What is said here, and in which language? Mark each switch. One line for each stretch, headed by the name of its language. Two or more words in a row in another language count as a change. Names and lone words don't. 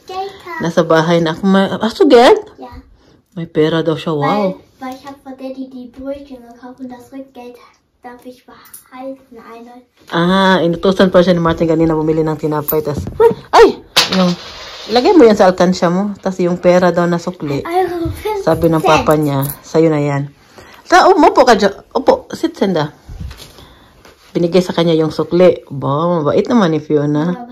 Filipino: Nasa bahay na ako. Asugad?
English: Yeah.
Filipino: May pera daw siya.
English: Wow. But
German: Daddy die Brötchen gekauft und das Rückgeld darf ich behalten.
Filipino: Inutusan pa siya ni Martin kanina bumili ng tinapay. Tas, ay! Ilagay mo yan sa alkansya mo. Tas yung pera daw na sukli. Sabi ng papa niya, sa'yo na yan. Umupo ka dyan. Upo, sit senda. Binigay sa kanya yung sukli. Ba, mabait naman ni Fiona.